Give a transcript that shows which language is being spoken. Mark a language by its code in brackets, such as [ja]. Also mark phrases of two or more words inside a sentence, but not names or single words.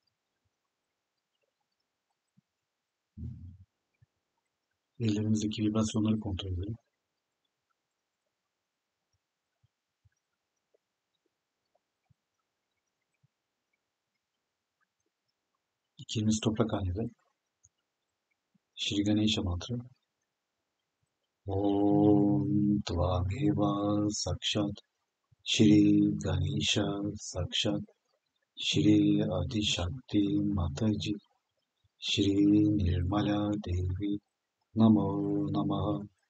[tr] Ellerimizdeki vibrasyonları kontrol edelim. İki elimiz toprak hanede. [sa] Shri Ganesha mantra. Om Tvameva Sakshat Shri Ganesha Sakshat Shri Adi Shakti Mataji Shri Nirmala Devi Namo Namaha.